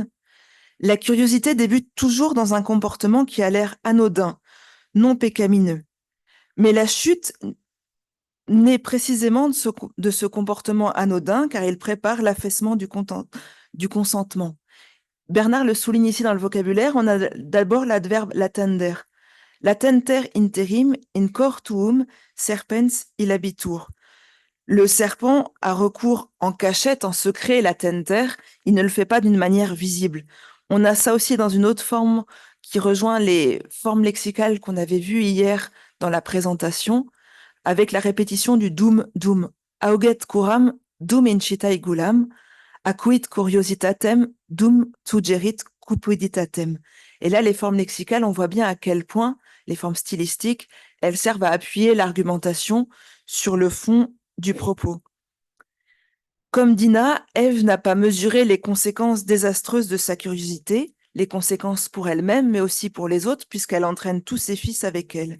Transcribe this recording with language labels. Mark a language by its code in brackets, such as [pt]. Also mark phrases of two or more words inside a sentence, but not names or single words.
[fr] La curiosité débute toujours dans un comportement qui a l'air anodin, non pécamineux. Mais la chute naît précisément de ce comportement anodin car il prépare l'affaissement du consentement. Bernard le souligne ici dans le vocabulaire, on a d'abord l'adverbe latender. [la] Latenter interim in cor tuum serpens illabitur. [fr] Le serpent a recours en cachette, en secret, latenter. Il ne le fait pas d'une manière visible. On a ça aussi dans une autre forme qui rejoint les formes lexicales qu'on avait vues hier dans la présentation, avec la répétition du [la] dum dum. Auget curam dum incitai gulam, acuit curiositatem dum tugerit cupiditatem. [fr] Et là, les formes lexicales, on voit bien à quel point les formes stylistiques, elles servent à appuyer l'argumentation sur le fond du propos. Comme Dina, Ève n'a pas mesuré les conséquences désastreuses de sa curiosité, les conséquences pour elle-même, mais aussi pour les autres, puisqu'elle entraîne tous ses fils avec elle.